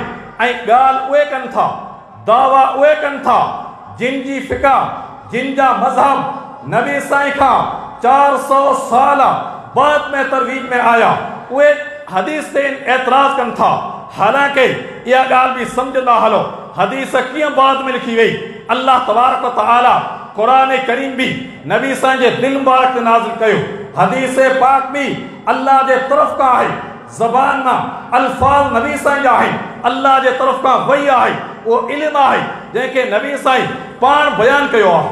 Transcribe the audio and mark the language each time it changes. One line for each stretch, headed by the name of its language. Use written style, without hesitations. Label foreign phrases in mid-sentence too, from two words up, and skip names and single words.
Sindhi: ऐं ॻाल्हि उहे कनि था, दावा उहे कनि था जिन जी फिक़ा, जिन जा मज़हब नबी साईं खां 400 साल बाद में तरवीज में आया, उहे हदीस ते एतराज़ कनि था। हालांकि इहा ॻाल्हि बि सम्झंदा हलो हदीस कीअं बाद में लिखी वई। अल्लाह तबारक व तआला क़ुरान करीम भी नबी साईं जे दिल मुबारक ते नाज़िल कयो। हदीस पाक भी अल्लाह जे तरफ़ खां आहे, ज़बान मां अल्फाज़ नबी साईं जा आहिनि, अल्लाह जे तरफ़ खां वही आहे। उहो इल्मु आहे जंहिंखे नबी साईं पाण बयानु कयो आहे।